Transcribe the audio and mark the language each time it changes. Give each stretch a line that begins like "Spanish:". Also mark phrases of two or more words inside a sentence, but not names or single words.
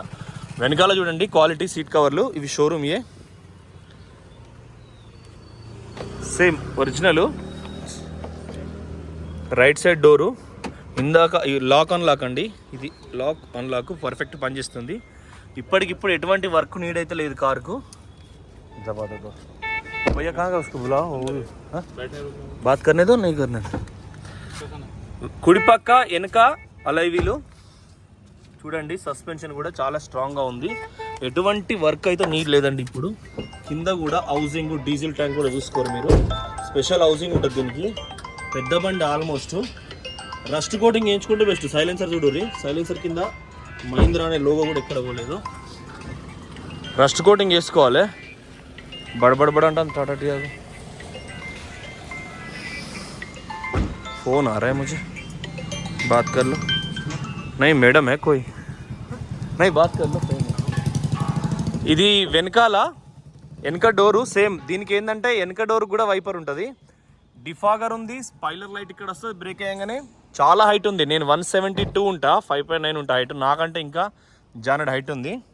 Telugu: వెనకాల చూడండి
English: quality seat covers,
Telugu: ఇవి
English: showroom same original. right side door
Telugu: ఇందాక
English: lock unlock
Telugu: అండి, ఇది
English: lock unlock perfect
Telugu: పనిచేస్తుంది, ఇప్పటికిప్పుడు ఎటువంటి
English: work need
Telugu: అయితే లేదు కారుకు।
Hindi: भैया कहाँ का उसको बुलाओ, बात करने दो, नहीं करने दो।
Telugu: కుడిపక్క వెనక అలైవీలు చూడండి, సస్పెన్షన్ కూడా చాలా స్ట్రాంగ్గా ఉంది, ఎటువంటి వర్క్ అయితే నీడ్ లేదండి. ఇప్పుడు కింద కూడా హౌసింగ్,
English: diesel tank
Telugu: కూడా చూసుకోరు మీరు,
English: special housing
Telugu: ఉంటుంది దీనికి. పెద్ద బండి ఆల్మోస్ట్.
English: rust coating
Telugu: వేయించుకుంటే బెస్ట్. సైలెన్సర్ చూడరి, సైలెన్సర్ కింద మహీంద్రా అనే లోగో కూడా ఎక్కడ పోలేదు.
English: rust coating
Telugu: వేసుకోవాలి. బడబడబడ అంటాను టాటా టియాగో.
Hindi: फोन आ रहा है मुझे, बात कर लो. नहीं मैडम है कोई, नहीं बात कर लो.
Telugu: ఇది వెనక డోరు సేమ్. దీనికి ఏంటంటే వెనక డోర్ కూడా వైపర్ ఉంటుంది, డిఫాగర్ ఉంది,
English: spoiler light
Telugu: ఇక్కడ వస్తుంది బ్రేక్ అయ్యగానే. చాలా హైట్ ఉంది. నేను 172 ఉంటా, 5.9 ఉంటా హైట్. నాకంటే ఇంకా జానెడ్ హైట్ ఉంది.